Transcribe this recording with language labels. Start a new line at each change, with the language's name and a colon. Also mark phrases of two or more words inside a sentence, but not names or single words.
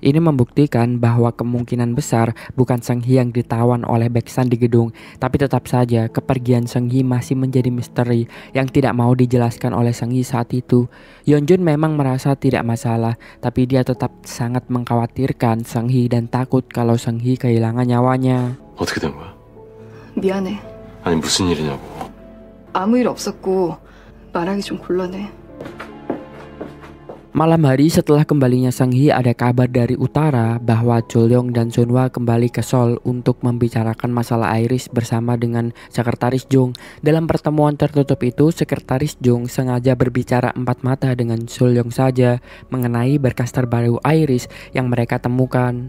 Indonesian: Ini membuktikan bahwa kemungkinan besar bukan Seng Hee yang ditawan oleh Baeksan di gedung. Tapi tetap saja kepergian Seng Hee masih menjadi misteri yang tidak mau dijelaskan oleh Seng Hee saat itu. Yeonjun memang merasa tidak masalah, tapi dia tetap sangat mengkhawatirkan Seng Hee dan takut kalau Seng Hee kehilangan nyawanya.
Korean: 어떻게 된 거야? 미안해. 아니 무슨 일이냐고. 아무 일 없었고 말하기 좀 곤란해.
Indonesian: Malam hari setelah kembalinya Seng Hee ada kabar dari utara bahwa Cholyong dan Sunhwa kembali ke Seoul untuk membicarakan masalah Iris bersama dengan Sekretaris Jung. Dalam pertemuan tertutup itu, Sekretaris Jung sengaja berbicara empat mata dengan Cholyong saja mengenai berkas terbaru Iris yang mereka temukan.